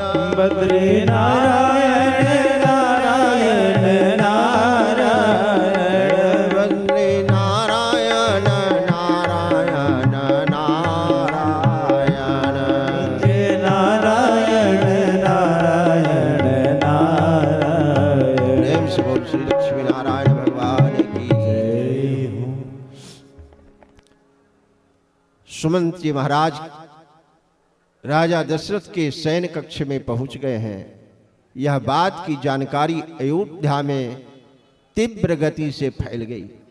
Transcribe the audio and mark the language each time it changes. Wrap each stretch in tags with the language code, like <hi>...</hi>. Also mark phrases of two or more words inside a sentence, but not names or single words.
<hi>बद्री नारायण नारायण नारायण, बद्री नारायण नारायण नारायण, हे नारायण नारायण नारायण, प्रेम से बोल श्री लक्ष्मी नारायण भगवान की जय। जय हो। सुमंत जी महाराज राजा दशरथ के शयन कक्ष में पहुंच गए हैं। यह बात की जानकारी अयोध्या में तीव्र गति से फैल गई।</hi>